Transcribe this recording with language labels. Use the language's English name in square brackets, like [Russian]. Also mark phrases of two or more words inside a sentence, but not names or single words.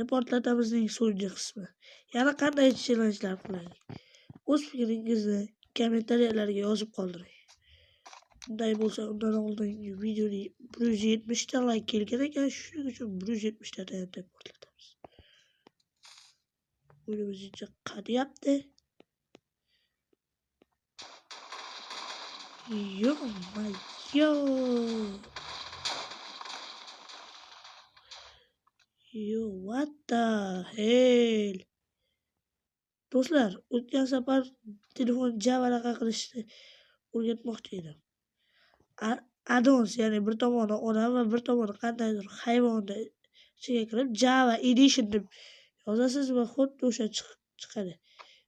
[Uzbek] Portlatamizning so'nggi qismi. Yana qanday challenge'lar qilaylik? O'z fikringizni kommentariyalarga yozib qoldiring. Bunday bo'lsa, undan oldingi videoga 170 ta like kelgan ekan, shuning uchun 170 ta tayanib portlatamiz. O'yinimizcha qariyapti. [English] Yo, what the hell? [Uzbek] Do'stlar, o'tgan safar telefon javaraqa qilishni o'rgatmoqchi edim. Addons, ya'ni bir tomoni odam va bir tomoni qandaydir hayvonni ichiga kirib Java Edition deb yozasiz va xuddi o'sha chiqadi.